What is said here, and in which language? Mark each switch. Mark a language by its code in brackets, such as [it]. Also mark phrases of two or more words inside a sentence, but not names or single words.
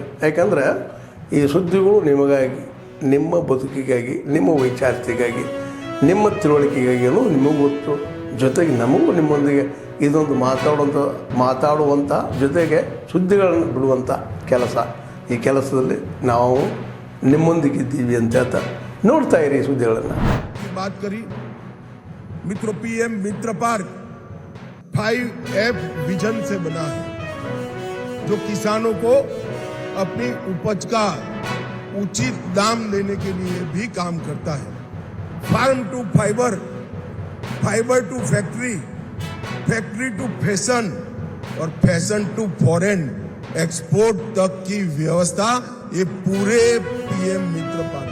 [kn] ಯಾಕಂದರೆ ಈ ಸುದ್ದಿಗಳು ನಿಮಗಾಗಿ, ನಿಮ್ಮ ಬದುಕಿಗಾಗಿ, ನಿಮ್ಮ ವೈಚಾರಿಕೆಗಾಗಿ, ನಿಮ್ಮ ತಿಳುವಳಿಕೆಗಾಗಿಯೂ ನಿಮಗೂ ಗೊತ್ತು. ಜೊತೆಗೆ ನಮಗೂ ನಿಮ್ಮೊಂದಿಗೆ ಇದೊಂದು ಮಾತಾಡುವಂಥ ಜೊತೆಗೆ ಸುದ್ದಿಗಳನ್ನು ಬಿಡುವಂಥ ಕೆಲಸ. ಈ ಕೆಲಸದಲ್ಲಿ ನಾವು ನಿಮ್ಮೊಂದಿಗಿದ್ದೀವಿ ಅಂತ ಹೇಳ್ತಾ ನೋಡ್ತಾ ಇರಿ ಸುದ್ದಿಗಳನ್ನು. [hi] बात करी मित्रों, पीएम मित्र पार्क 5F विजन से बना है, जो किसानों को अपनी उपज का उचित दाम देने के लिए भी काम करता है. [en] farm to fiber, fiber to factory, factory to fashion और fashion to foreign export [hi] तक की व्यवस्था ये पूरे पीएम मित्र पार्क.